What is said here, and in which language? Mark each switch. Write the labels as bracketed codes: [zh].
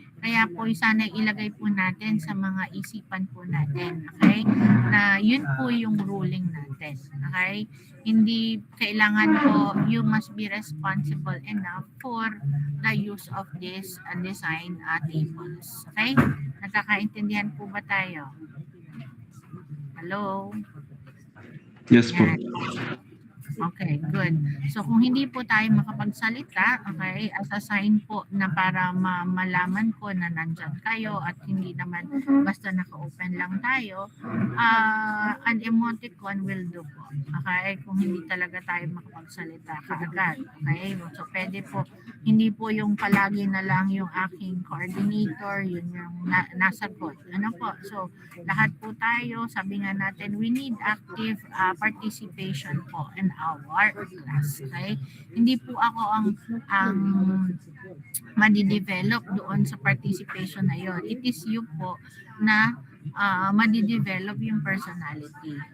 [tl] Kaya po sana ilagay po natin sa mga isipan po natin, okay? Na yun po yung ruling natin, okay? Hindi kailangan po, [en] you must be responsible enough for the use of this design tables, okay? [tl] Nagkakaintindihan po ba tayo? [en] Hello? Yes po. [tl] Yan. Okay, good. So kung hindi po tayo makapagsalita, okay, as a sign po na para malaman ko na nandyan kayo at hindi naman basta naka-open lang tayo, [en] an emoticon will do [tl] po. Okay, kung hindi talaga tayo makapagsalita kaagad. Okay, so pwede po, hindi po yung palagi na lang yung aking coordinator, yun yung nasagot. Ano po, so lahat po tayo, sabi nga natin, [en] we need active participation po in our class. Okay? [tl] Hindi po ako ang madidevelop doon sa participation na yon. [en] It is you [tl] po na madidevelop yung personality.